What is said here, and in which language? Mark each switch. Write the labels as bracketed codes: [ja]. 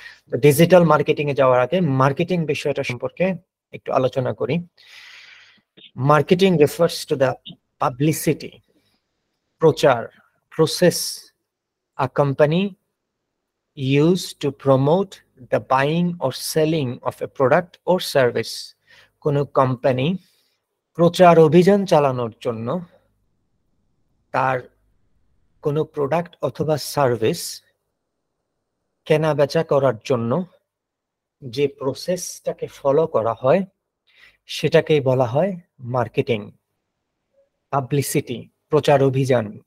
[bn] তো digital marketing এ যাওয়ার আগে মার্কেটিং বিষয়টা সম্পর্কে একটু আলোচনা করি। [en] Marketing refers to the publicity, প্রচার, process a company used to promote the buying or selling of a product or service. [bn] কোনো কোম্পানি প্রচার অভিযান চালানোর জন্য তার কোনো প্রোডাক্ট অথবা সার্ভিস কেনা বেচা করার জন্য যে প্রসেসটাকে ফলো করা হয় সেটাকেই বলা হয় মার্কেটিং, পাবলিসিটি, প্রচার অভিযান।